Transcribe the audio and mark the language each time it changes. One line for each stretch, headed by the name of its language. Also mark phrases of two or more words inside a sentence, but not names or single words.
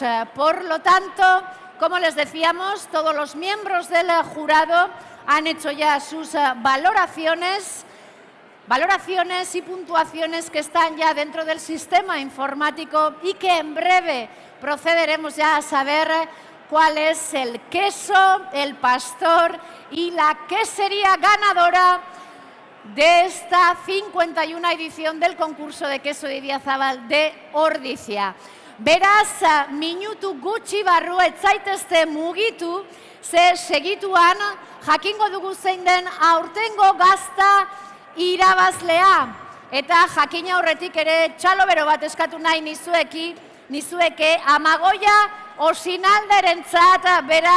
Spanish: Por lo tanto, como les decíamos, todos los miembros del jurado han hecho ya sus valoraciones y puntuaciones que están ya dentro del sistema informático y que en breve procederemos ya a saber cuál es el queso, el pastor y la quesería ganadora de esta 51 edición del concurso de queso de Idiazabal de Ordizia.
Basque: Beraz, minutu gutxi barru ez zaitezte mugitu, ze segituan jakingo dugu zein den aurtengo gazta irabazlea. Eta jakina horretik ere txalobero bat eskatu nahi nizueke Amagoia Osinalderentzat bera